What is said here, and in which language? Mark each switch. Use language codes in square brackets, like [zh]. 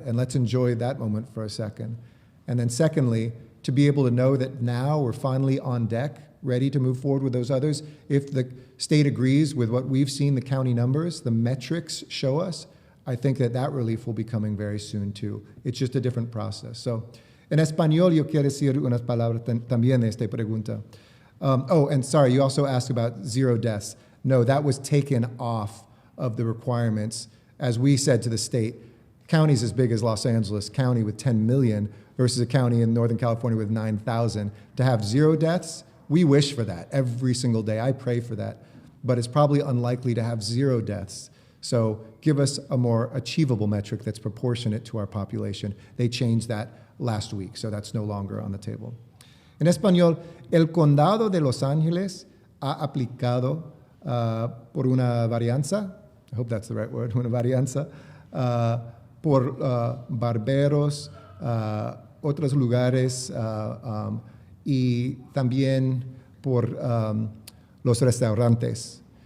[en] And let's enjoy that moment for a second. And then secondly, to be able to know that now we're finally on deck, ready to move forward with those others. If the state agrees with what we've seen, the county numbers, the metrics show us, I think that relief will be coming very soon too. It's just a different process. [es] So, en español yo quiero decir unas palabras también de esta pregunta. [en] And sorry, you also asked about zero deaths. No, that was taken off of the requirements. As we said to the state, counties as big as Los Angeles County with 10 million versus a county in Northern California with 9,000. To have zero deaths, we wish for that every single day. I pray for that. But it's probably unlikely to have zero deaths. So give us a more achievable metric that's proportionate to our population. They changed that last week, so that's no longer on the table. [es] En español, el condado de Los Ángeles ha aplicado por una varianza, [en] I hope that's the right word, [es] una varianza, por barberos, otros lugares y también por los restaurantes.